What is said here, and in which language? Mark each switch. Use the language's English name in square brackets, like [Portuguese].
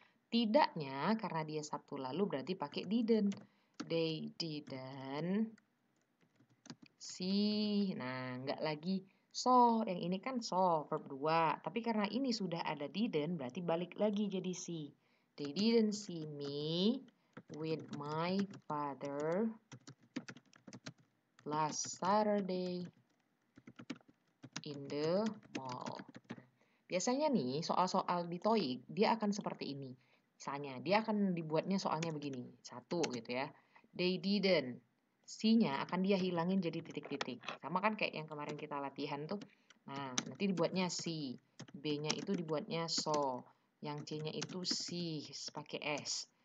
[Indonesian] Tidaknya karena dia Sabtu lalu berarti pakai didn't. [English] They didn't see. [Indonesian] Nah, nggak lagi saw. Yang ini kan saw, verb 2. Tapi karena ini sudah ada didn't, berarti balik lagi jadi see. [English] They didn't see me with my father last Saturday in the mall. [Indonesian] Biasanya nih, soal-soal di TOEIC, dia akan seperti ini. Misalnya, dia akan dibuatnya soalnya begini. 1 gitu ya. They didn't. C-nya akan dia hilangin jadi titik-titik. Sama kan kayak yang kemarin kita latihan tuh. Nah, nanti dibuatnya C. B-nya itu dibuatnya saw. Yang C-nya itu see, pakai S.